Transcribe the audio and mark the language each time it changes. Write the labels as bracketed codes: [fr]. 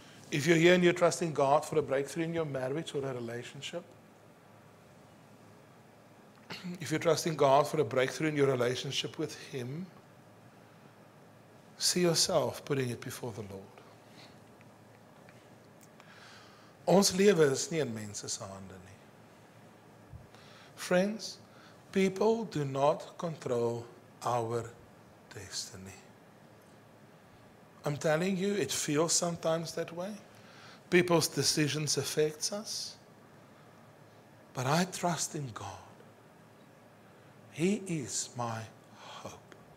[en] If you're here and you're trusting God for a breakthrough in your marriage or a relationship, if you're trusting God for a breakthrough in your relationship with Him, see yourself putting it before the Lord. [af] Ons lewe is nie in mense se hande nie. [en] Friends, people do not control our destiny. I'm telling you, it feels sometimes that way. People's decisions affect us. But I trust in God. He is my hope.